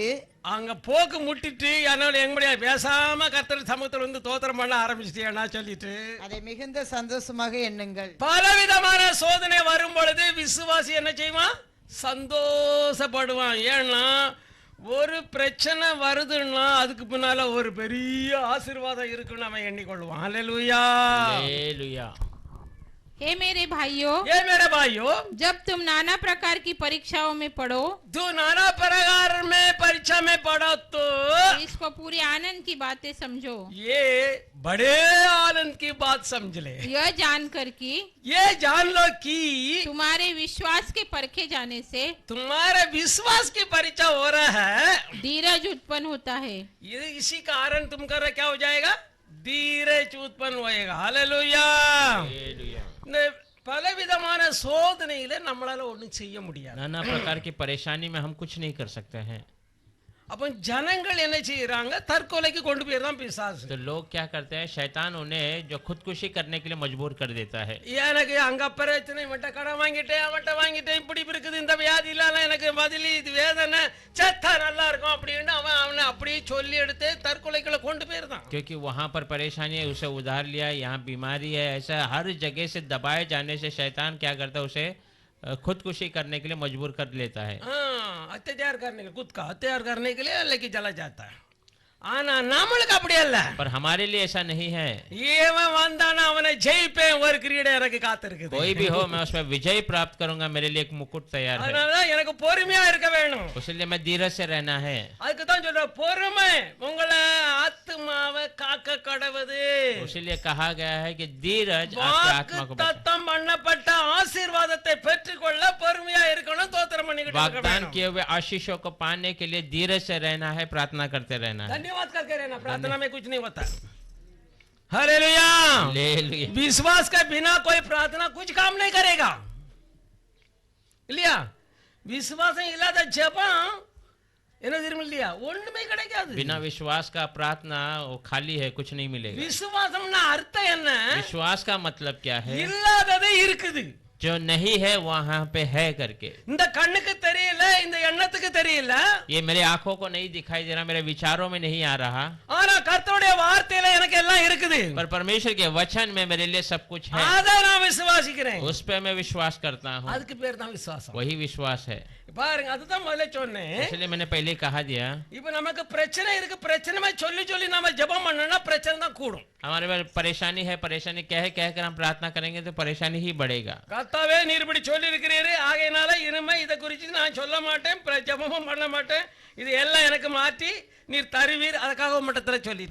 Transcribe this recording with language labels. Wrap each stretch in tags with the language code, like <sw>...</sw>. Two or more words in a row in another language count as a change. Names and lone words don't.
<ta>அங்க போக்கு முட்டிட்டு என்னோட எங்களுடைய பேசாம கர்த்தர் சமூகத்தில் வந்து தோத்திரம் பண்ண ஆரம்பிச்சிட்டியா சொல்லிட்டு அதை மிகுந்த சந்தோஷமாக எண்ணுங்கள். பலவிதமான சோதனை வரும் பொழுது விசுவாசி என்ன செய்வான்? சந்தோஷப்படுவான். ஏன்னா ஒரு பிரச்சனை வருதுன்னா அதுக்கு பின்னால ஒரு பெரிய ஆசீர்வாதம் இருக்குன்னு அவன் எண்ணிக்கொள்வான். அல்லேலூயா.</ta> <hi>हालेलुया। हे मेरे भाइयों, ये मेरे भाइयों, जब तुम नाना प्रकार की परीक्षाओं में पढ़ो, तू नाना प्रकार में परीक्षा में पढ़ो तो इसको पूरे आनंद की बातें समझो, ये बड़े आनंद की बात समझ ले, यह जानकर कि ये जान लो कि तुम्हारे विश्वास के परखे जाने से तुम्हारे विश्वास की परीक्षा हो रहा है, धीरज उत्पन्न होता है। ये इसी कारण तुम कर रहे क्या हो जाएगा? धीरज उत्पन्न होएगा। हालेलुया। हालेलुया।</hi> <ta>பலவிதமான சோதனையில நம்மளால ஒண்ணும் செய்ய முடியாது.</ta> <hi>नाना प्रकार की परेशानी में हम कुछ नहीं कर सकते हैं।</hi> <ta>அப்ப ஜனங்கள் என்ன செய்யறாங்க? தற்கொலைக்கு கொண்டு போயிரதான் பிசாசு.</ta> <hi>तो लोग क्या करते हैं, शैतान उन्हें जो खुदकुशी करने के लिए मजबूर कर देता है।</hi> <ta>எனக்கு அங்க பிரச்சனை, இவன்ட்ட கடன் வாங்கிட்டேன், அவன்ட்ட வாங்கிட்டேன், இப்படி இருக்குது, இந்த வியாதி இல்லாம எனக்கு பதிலி, இது வேதனை, செத்தா நல்லா இருக்கும் அப்படின்னு அவனை அப்படியே சொல்லி எடுத்து தற்கொலைக்குள்ள கொண்டு போயிருந்தான்.</ta> <hi>क्योंकि वहाँ पर परेशानी है, उसे उधार लिया, यहाँ बीमारी है, ऐसा हर जगह से दबाए जाने से शैतान क्या करता है, उसे खुदकुशी करने के लिए मजबूर कर लेता है। अत्याचार करने के लिए, खुद का अत्याचार करने के लिए लेके चला जाता है.</hi> <ta>ஆனா நம்மளுக்கு அப்படி அல்ல.</ta> <hi>पर हमारे लिए ऐसा नहीं है।</hi> <ta>ஏவன் வந்தானா அவனை ஜெயிப்பேன், ஒரு கிரீடம் எனக்கு காத்திருக்குது.</ta> <hi>कोई भी हो मैं उसमें विजय प्राप्त करूंगा, मेरे लिए एक मुकुट तैयार है।</hi> <ta>அதனால எனக்கு பொறுமையா இருக்க வேணும்.</ta> <hi>इसलिए मैं धीरज से रहना है।</hi> <ta>அதுக்கு தான் சொல்ற பொறுமை உங்களை ஆத்மாவை காக்க கடவுது.</ta> <hi>इसलिए कहा गया है कि धीरज आपकी आत्मा को</hi> <ta>வாக்குத்தத்தம் பண்ணப்பட்ட ஆசீர்வாதத்தை பெற்றுக்கொள்ள பொறுமையா இருக்கணும், தோத்திரம் பண்ணிக்கிட்டு இருக்க</ta> <hi>वागदान</hi> <ta>வேணும்.</ta> <hi>किए हुए आशीषों को पाने के लिए धीरज से रहना है, प्रार्थना करते रहना है। धन्यवाद करके रहना, प्रार्थना में कुछ नहीं होता। हालेलुया। हालेलुया। विश्वास के बिना कोई प्रार्थना कुछ काम नहीं करेगा।</hi> <ta>இல்லையா? விசுவாசம் இல்லாத ஜெபம் என்ன தெரியுமா இல்லையா? ஒண்ணுமே கிடைக்காது.</ta> <hi>बिना विश्वास का प्रार्थना वो खाली है, कुछ नहीं मिलेगा।</hi> <ta>விசுவாசம்னா அர்த்தம் என்ன?</ta> <hi>विश्वास का मतलब क्या है?</hi> <ta>இல்லாததே இருக்குது,</ta> <hi>जो नहीं है वहां पे है करके।</hi> <ta>இந்த கண்ணுக்கு தெரியல, இந்த எண்ணத்துக்கு தெரியல,</ta> <hi>ये मेरे आंखों को नहीं दिखाई दे रहा, मेरे विचारों में नहीं आ रहा,</hi> <ta>ஆனா கர்த்தருடைய வார்த்தையில எனக்கு எல்லாம் இருக்குது.</ta> <hi>पर परमेश्वर के वचन में मेरे लिए सब कुछ है,</hi> <ta>அத நான் விசுவாசிக்கிறேன்.</ta> <hi>उस पे मैं विश्वास करता हूँ।</hi> <ta>அதுக்கு பேர் தான் விசுவாசம்.</ta> <hi>वही विश्वास है।</hi> <ta>பாருங்க, அதுதான் முதல்ல சொன்னேன்.</ta> <hi>इसलिए मैंने पहले कहा दिया,</hi> <ta>இப்ப நமக்கு பிரச்சனை இருக்கு, பிரச்சனை சொல்லி சொல்லி நாம ஜெபம் பண்ணனா பிரச்சனை தான் கூடும்.</ta> <hi>हमारे पास परेशानी है, परेशानी कह कर हम प्रार्थना करेंगे तो परेशानी ही बढ़ेगा।</hi> <ta>கர்த்தாவே நீர் இப்படி சொல்லி இருக்கிறீரே, ஆகையினால இனிமே இத குறித்து நான் சொல்ல மாட்டேன், ஜெபமும் பண்ண மாட்டேன், இது எல்லாம் எனக்கு மாற்றி நீர் தருவீர் அதுக்காக உம்மட்டத்துல சொல்லி</ta>